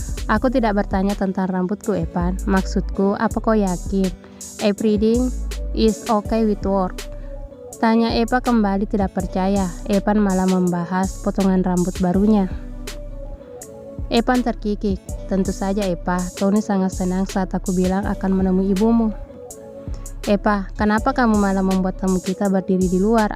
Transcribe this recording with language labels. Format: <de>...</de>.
<id>"Aku tidak bertanya tentang rambutku, Evan. Maksudku, apa kau yakin</id> <en>everything is okay with work?"</en> <id>tanya Eva kembali tidak percaya. Evan malah membahas potongan rambut barunya. Evan terkikik. "Tentu saja, Eva. Tony sangat senang saat aku bilang akan menemui ibumu." "Eva, kenapa kamu malah membuat tamu kita berdiri di luar?</id>